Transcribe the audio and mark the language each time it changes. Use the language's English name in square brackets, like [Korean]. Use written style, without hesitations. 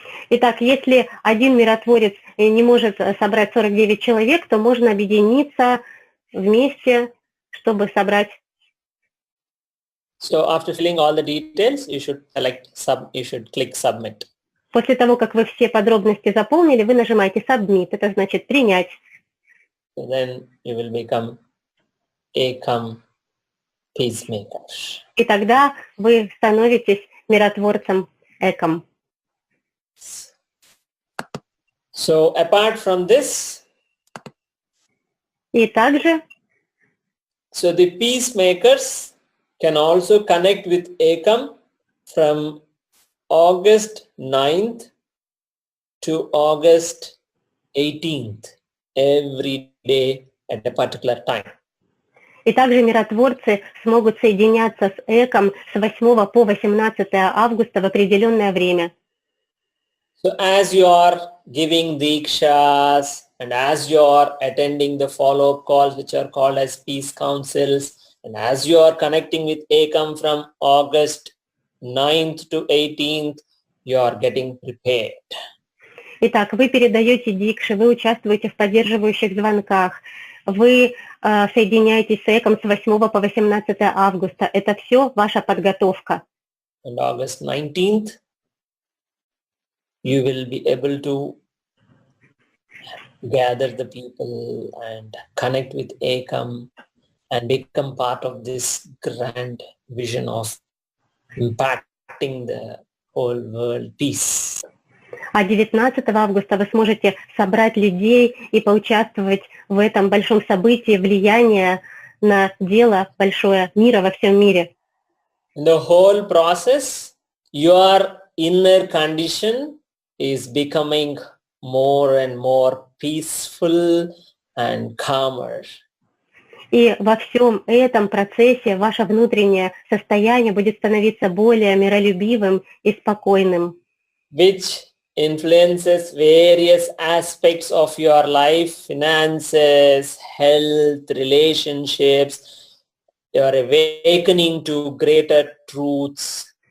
[Russian] Итак, если один миротворец не может собрать 49 человек, то можно объединиться вместе, чтобы собрать. [English] So after filling all the details, you should click submit. [Russian] После того, как вы все подробности заполнили, вы нажимаете submit, это значит принять. [English] So then you will become Ekam peacemaker. [Russian] И тогда вы становитесь миротворцем Эком. [English] So apart from this, [Russian] И также [English] so the peacemakers can also connect with Ekam from August 9th to August 18th every day at a particular time. [Russian] И также миротворцы смогут соединяться с ЭКом с 8 по 18 августа в определенное время. [English] So as you are giving dikshas and as you are attending the follow-up calls which are called as peace councils, and as you are connecting with Ekam from August 9th to 18th, you are getting prepared. [Russian] Итак, вы передаете дикши, вы участвуете в поддерживающих звонках, вы соединяетесь с ЭКом с 8 по 18 августа. Это все ваша подготовка. [English] On August 19th, you will be able to gather the people and connect with Ekam and become part of this grand vision of impacting the whole world peace. [Russian] А 19 августа вы сможете собрать людей и поучаствовать в этом большом событии влияния на дело большое мира во всем мире. [English] In the whole process, your inner condition is becoming more and more peaceful and calmer. [Russian] И во всем этом процессе ваше внутреннее состояние будет становиться более миролюбивым и спокойным. [English] Which influences various aspects of your life, finances, health, relationships. You are awakening to greater truths.